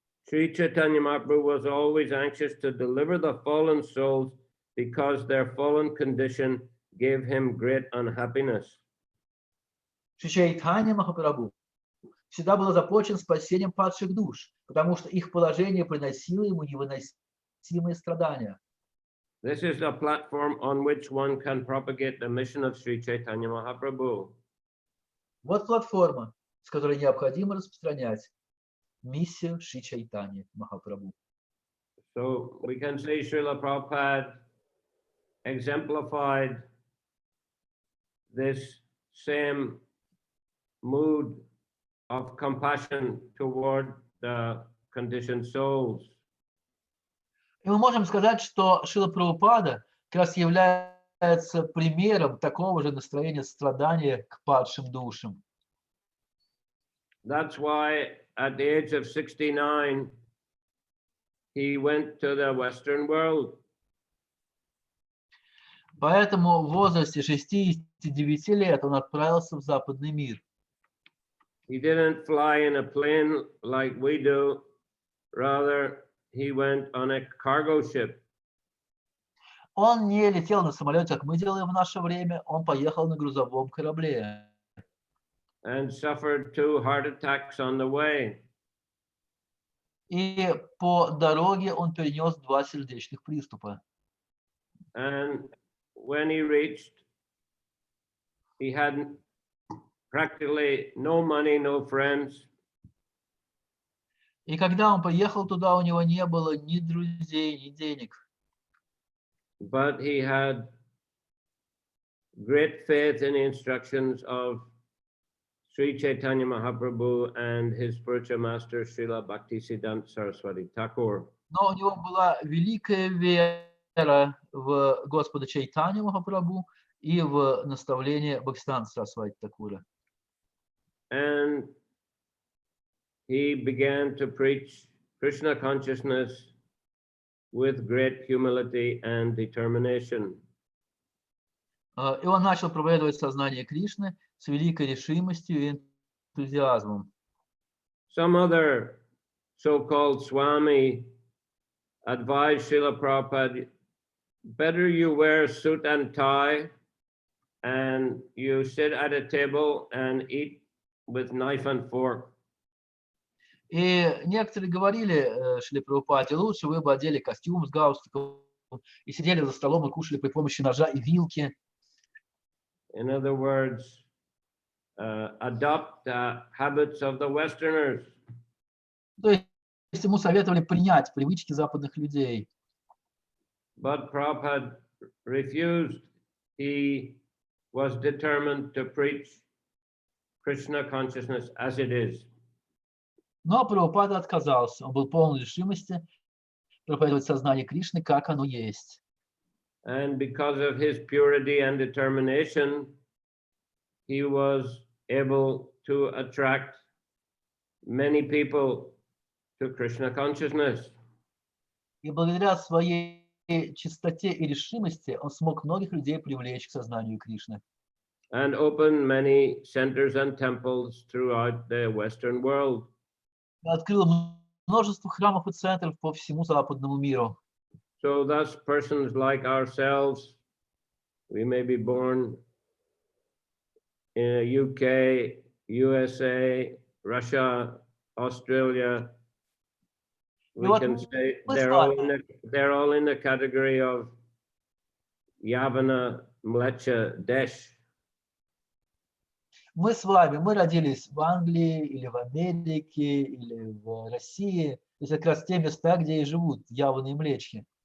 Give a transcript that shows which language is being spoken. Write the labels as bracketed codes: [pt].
[en] Sri Chaitanya Mahaprabhu was always anxious to deliver the fallen souls because their fallen condition gave him great unhappiness. [ru] Шри Чайтанья Махапрабху всегда был озабочен спасением падших душ, потому что их положение приносило ему невыносимые страдания. [en] This is the platform on which one can propagate the mission of Sri Chaitanya Mahaprabhu. [ru] Вот платформа, с которой необходимо распространять миссию Шри Чайтаньи Махапрабху. [en] So we can say Srila Prabhupada exemplified this same mood of compassion toward the conditioned souls. [ru] И мы можем сказать, что Шрила Прабхупада как раз является примером такого же настроения страдания к падшим душам. [en] That's why at the age of 69, he went to the Western world. [ru] Поэтому в возрасте 69 лет он отправился в западный мир. [en] He didn't fly in a plane like we do. Rather, he went on a cargo ship. [ru] Он не летел на самолете, как мы делаем в наше время, он поехал на грузовом корабле. [en] And suffered 2 heart attacks on the way. [ru] И по дороге он перенес 2 сердечных приступа. [en] And when he reached, he had practically no money, no friends. [ru] И когда он поехал туда, у него не было ни друзей, ни денег. [en] But he had great faith in the instructions of Sri Chaitanya Mahaprabhu and his spiritual master Srila Bhaktisiddhanta Saraswati Thakur. [ru] Но у него была великая вера в Господа Чайтанью Махапрабху и в наставление Бхактисиддханта Сарасвати Такура. [en] And he began to preach Krishna consciousness with great humility and determination. [ru] И он начал проповедовать сознание Кришны с великой решимостью и энтузиазмом. [en] Some other so-called Swami advised Srila Prabhupada, better you wear a suit and tie and you sit at a table and eat with knife and fork. [ru] И некоторые говорили Шриле Прабхупаде, лучше вы бы одели костюм с галстуком и сидели за столом и кушали при помощи ножа и вилки. [en] In other words, adopt the habits of the Westerners. [ru] То есть ему советовали принять привычки западных людей. [en] But Prabhupada refused. He was determined to preach Krishna consciousness as it is. [ru] Но Прабхупада отказался. Он был полон решимости проповедовать сознание Кришны, как оно есть. [en] And because of his purity and determination, he was able to attract many people to Krishna consciousness. [ru] И благодаря своей чистоте и решимости он смог многих людей привлечь к сознанию Кришны. [en] And open many centers and temples throughout the Western world. [ru] И открыл множество храмов и центров по всему западному миру. [en] So thus persons like ourselves, we may be born in UK, USA, Russia, Australia. We [ru] вот [en] can [ru] мы [en] say [ru] с [en] they're all in the category of Yavana Mlecha Desh. [ru] Мы с вами, мы родились в Англии, или в Америке, или в России. То есть как раз те места, где и живут явные млечки.